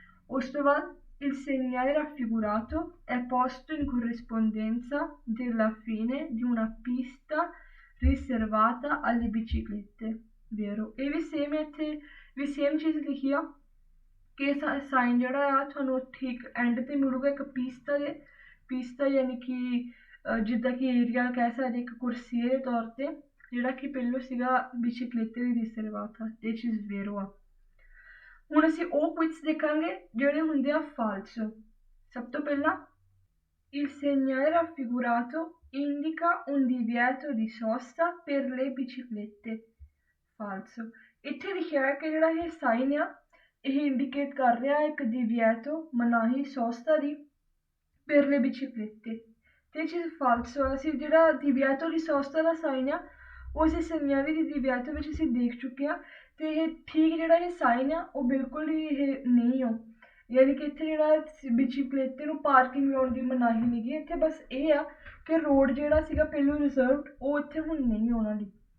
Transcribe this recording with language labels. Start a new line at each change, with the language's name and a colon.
Punjabi: ਉਸ ਤੋਂ ਬਾਅਦ
Italian: il segnale raffigurato è posto in corrispondenza della fine di una pista riservata alle biciclette vero,
Punjabi: ਇਹ ਵੀ same ਹੈ, ਇੱਥੇ ਵੀ ਸੇਮ ਚੀਜ਼ ਲਿਖੀ ਆ ਕਿ ਸਾਈਨ ਜਿਹੜਾ ਆ ਤੁਹਾਨੂੰ ਠੀਕ ਐਂਡ 'ਤੇ ਮਿਲੂਗਾ ਇੱਕ ਪੀਸਤਾ ਦੇ, ਪੀਸਤਾ ਯਾਨੀ ਕਿ ਜਿੱਦਾਂ ਕਿ ਏਰੀਆ ਕਹਿ ਸਕਦੇ ਇੱਕ ਕੁਰਸੀਏ ਦੇ ਤੌਰ 'ਤੇ ਜਿਹੜਾ ਕਿ ਪਹਿਲੋਂ ਸੀਗਾ ਬਿਚਿਕਲੇਤੇ ਦੀ ਰਿਜ਼ਰਵਾਤਾ, ਤੇ ਇਹ ਚੀਜ਼ ਵੇਰੋ ਆ। ਹੁਣ ਅਸੀਂ ਉਹ ਕੁਇਜ਼ ਦੇਖਾਂਗੇ ਜਿਹੜੇ ਹੁੰਦੇ ਆ ਫਾਲਸੋ। ਸਭ ਤੋਂ ਪਹਿਲਾਂ
Italian: il segnale raffigurato indica un divieto di sosta per le biciclette ਫਾਲਸੋ।
Punjabi: ਇੱਥੇ ਲਿਖਿਆ ਹੈ ਕਿ ਜਿਹੜਾ ਇਹ ਸਾਈਨ ਆ ਇਹ ਇੰਡੀਕੇਟ ਕਰ ਰਿਹਾ ਇੱਕ divieto ਮਨਾਹੀ ਸੋਸਤਾ ਦੀ
Italian: per le biciclette,
Punjabi: ਤੇ ਇਹ ਚੀਜ਼ ਫਾਲਸੋ ਆ। ਅਸੀਂ ਜਿਹੜਾ
Italian: divieto di sosta
Punjabi: ਦਾ ਸਾਈਨ ਆ ਉਹ ਅਸੀਂ
Italian: segnale di divieto
Punjabi: ਵਿੱਚ ਅਸੀਂ ਦੇਖ ਚੁੱਕੇ ਹਾਂ, ਤੇ ਇਹ ਠੀਕ ਜਿਹੜਾ ਇਹ ਸਾਈਨ ਆ ਉਹ ਬਿਲਕੁਲ ਹੀ ਇਹ ਨਹੀਂ ਹੋ, ਯਾਨੀ ਕਿ ਇੱਥੇ ਜਿਹੜਾ ਬਿਚਿਕਲੇਤੇ ਨੂੰ ਪਾਰਕਿੰਗ ਲਾਉਣ ਦੀ ਮਨਾਹੀ ਨਹੀਂ ਗੀ, ਇੱਥੇ ਬਸ ਇਹ ਆ ਕਿ ਰੋਡ ਜਿਹੜਾ ਸੀਗਾ ਪਹਿਲੋਂ ਰਿਜ਼ਰਵਡ ਉਹ ਇੱਥੇ ਹੁਣ ਨਹੀਂ ਉਹਨਾਂ ਦੀ।